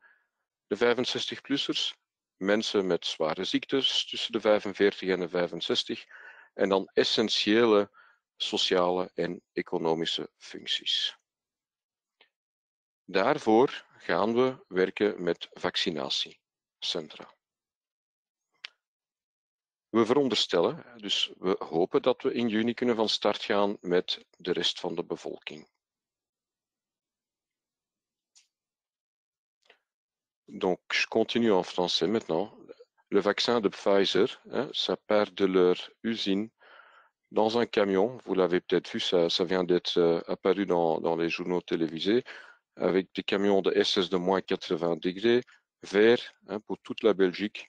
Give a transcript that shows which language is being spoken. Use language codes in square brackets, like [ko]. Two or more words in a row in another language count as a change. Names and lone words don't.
[nl] De 65-plussers, mensen met zware ziektes tussen de 45 en de 65 en dan essentiële sociale en economische functies. Daarvoor gaan we werken met vaccinatiecentra. We veronderstellen, dus we hopen dat we in juni kunnen van start gaan met de rest van de bevolking. [fr] Donc, je continue en français maintenant. Le vaccin de Pfizer, ça part de leur usine dans un camion. Vous l'avez peut-être vu, ça vient d'être apparu dans les journaux télévisés, avec des camions de SS de moins 80 degrés, vert, pour toute la Belgique.